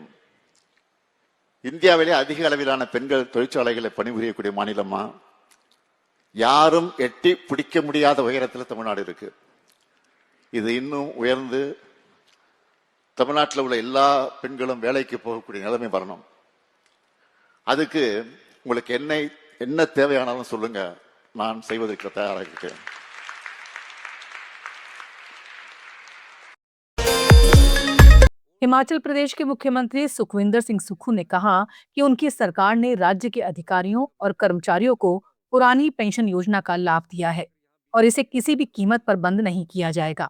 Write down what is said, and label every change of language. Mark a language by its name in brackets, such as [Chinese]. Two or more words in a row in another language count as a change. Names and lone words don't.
[Tamil] இந்தியாவிலே அதிக அளவிலான பெண்கள் தொழிற்சாலைகளை பணிபுரியக்கூடிய மாநிலமா, யாரும் எட்டி பிடிக்க முடியாத உயரத்தில் தமிழ்நாடு இருக்கு. இது இன்னும் உயர்ந்து தமிழ்நாட்டில் உள்ள எல்லா பெண்களும் வேலைக்கு போகக்கூடிய நிலைமை வரணும். அதுக்கு உங்களுக்கு என்ன தேவையானாலும் சொல்லுங்க, நான் செய்வதற்கு தயாராக இருக்கேன். [Hindi] हिमाचल प्रदेश के मुख्यमंत्री सुखविंदर सिंह सुक्खू ने कहा कि उनकी सरकार ने राज्य के अधिकारियों और कर्मचारियों को पुरानी पेंशन योजना का लाभ दिया है और इसे किसी भी कीमत पर बंद नहीं किया जाएगा।